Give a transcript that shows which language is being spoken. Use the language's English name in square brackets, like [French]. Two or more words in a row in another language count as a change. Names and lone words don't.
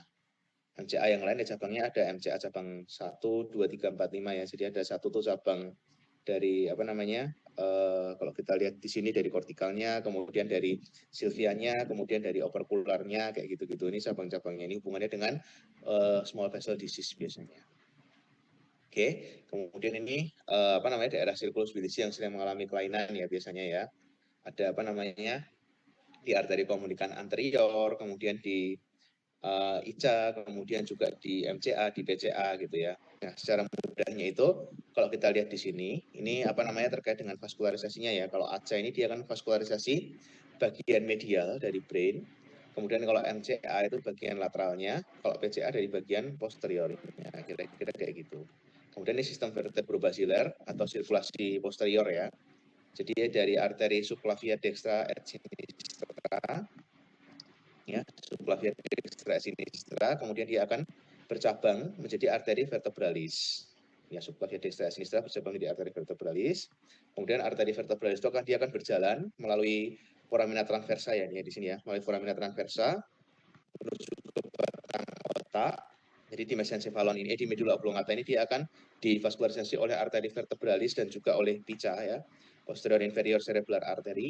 [Indonesian] MCA yang lain ya cabangnya ada MCA cabang 1, 2, 3, 4, 5 ya. Jadi ada satu tuh cabang dari apa namanya kalau kita lihat di sini dari kortikalnya, kemudian dari silvianya, kemudian dari operkularnya, kayak gitu-gitu. Ini cabang-cabangnya, ini hubungannya dengan [English] small vessel disease [Indonesian] biasanya. Oke, kemudian ini apa namanya, daerah [Latin] circulus bilisi [Indonesian] yang sering mengalami kelainan ya biasanya ya. Ada apa namanya, di arteri komunikan anterior, kemudian di ICA, kemudian juga di MCA, di PCA gitu ya. Nah, secara mudahnya itu kalau kita lihat di sini, ini apa namanya, terkait dengan vaskularisasinya ya. Kalau ACA ini dia kan vaskularisasi bagian medial dari brain, kemudian kalau MCA itu bagian lateralnya, kalau PCA dari bagian posteriornya, kira-kira kayak gitu. Kemudian ini sistem vertebrobasilar atau sirkulasi posterior ya. Jadi dari arteri [Latin] subclavia dextra et sinistra, [Indonesian] ya, [Latin] subclavia dextra sinistra, [Indonesian] kemudian dia akan bercabang menjadi arteri vertebralis. Ya, [Latin] subclavia dextra sinistra [Indonesian] bercabang menjadi arteri vertebralis. Kemudian arteri vertebralis itu dia akan berjalan melalui [Latin] foramina transversa [Indonesian] ya, di sini ya, melalui [Latin] foramina transversa [Indonesian] menuju ke batang otak. Jadi di mesencephalon ini, di medula oblongata ini dia akan divaskularisasi oleh arteri vertebralis dan juga oleh pica ya, [English] posterior inferior cerebellar artery.